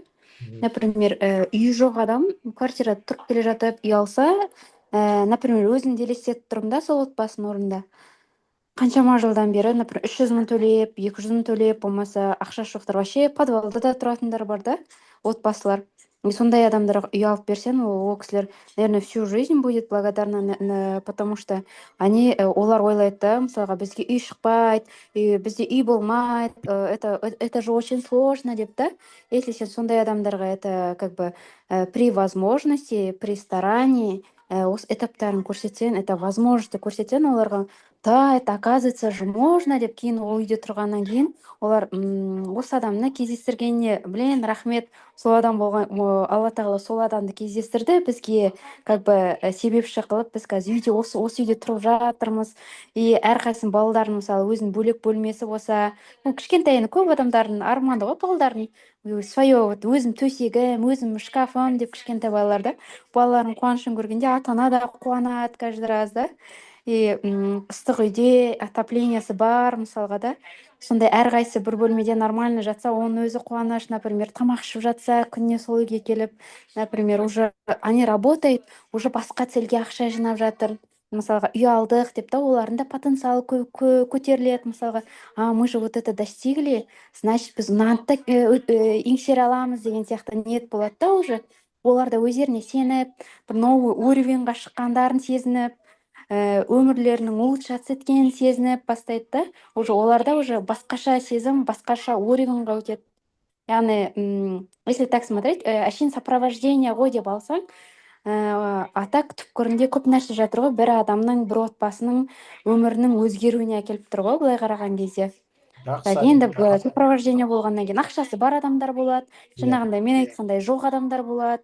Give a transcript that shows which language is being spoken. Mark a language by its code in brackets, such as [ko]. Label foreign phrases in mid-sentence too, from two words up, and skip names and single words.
[kk] Например, үйі жоқ адам квартирада тұрып келе жатып үй алса, например, өзімді елестетіп тұрмын да сол отбасының орнында. Қаншама жылдан бері, например, 300 мың төлеп, 200 мың төлеп, болмаса ақшасы жоқтар, вообще подвалда да тұратындар бар да, отбасылар. И сондай адамдарға үй алып берсең, ол кісілер, [ru] наверное, всю жизнь будет благодарна, потому что [kk] олар ойлайды да, мысалға бізге үй шықпайды, бізде үй болмайды, [ru] это же очень сложно [kk] деп та. [ru] Если [kk] сен сондай адамдарға [ru] это как бы при возможности, при старании [kk] осы этаптарын көрсетсең, [ru] это возможности [kk] көрсетсең оларға, да, [ru] это оказывается же можно [kk] деп, кейін ол үйде тұрғаннан кейін олар осы адамны кездестіргеніне, блин, рахмет, сол адам болған, алла тағала сол адамды кездестірді бізге, [ru] как бы [kk] себепші қылып, біз қазір үйде осы үйде тұрып жатырмыз. И әрқайсының балаларын, мысалы, өзінің бөлек бөлмесі болса, кішкентай, енді көп адамдардың арманы ғой, балалардың [ru] свое, вот [kk] өзім төсегім, өзім шкафым деп кішкентай балаларда балалардың қуанышын көргенде ата ана да қуанады [ru] каждый раз, [kk] да. И ыстық үйде отоплениясы бар, мысалға да, сондай әрқайсысы бір бөлмеде нормально жатса, оның өзі қуаныш. Например, тамақ ішіп жатса, күніне сол үйге келіп, например, [ru] уже они работают, уже [kk] басқа целге ақша жинап жатыр. Мысалға, үй алдық деп та, олардың да потенциалы көтеріледі. Мысалға, [ru] мы же вот это достигли, значит, [kk] біз мынаны да еңсере аламыз деген сияқты ниет болады да уже. Олар да өздеріне сеніп, бір новый уровеньға шыққандарын сезініп, өмірлерінің улучшаться еткенін сезініп бастайды да. Уже оларда уже басқаша сезім, басқаша уровеньға өтеді. Яғни, [ru] если так смотреть, [kk] әшейін сопровождение ғой деп алсаң, [ru] а так [kk] түпкірінде көп нәрсе жатыр ғой, бір адамның, бір отбасының өмірінің өзгеруіне әкеліп тұр ғой, былай қараған кезде. жақсы. Енді сопровождение болғаннан кейін ақшасы бар адамдар болады, Иә. жаңағындай мен айтқандай жоқ адамдар болады.